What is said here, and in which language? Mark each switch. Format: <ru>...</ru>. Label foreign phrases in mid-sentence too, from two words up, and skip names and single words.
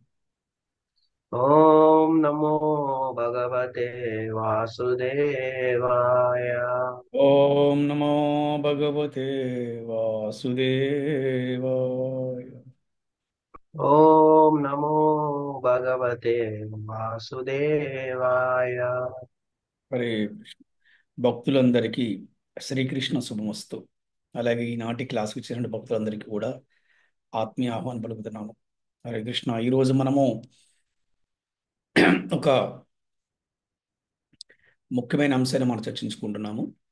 <sa>ॐ नमो भगवते वासुदेवाय। ओम नमो भगवते वासुदेवाय। ॐ नमो भगवते वासुदेवाय।</sa> <te>హరే కృష్ణ. భక్తులందరికీ శ్రీకృష్ణ శుభమస్తు. అలాగే ఈనాటి క్లాస్కి వచ్చిన భక్తులందరికీ కూడా ఆత్మీయ ఆహ్వానం పలుకుతున్నాము. హరే కృష్ణ. ఈరోజు మనము ఒక ముఖ్యమైన అంశాన్ని మనం చర్చించుకుంటున్నాము.</te>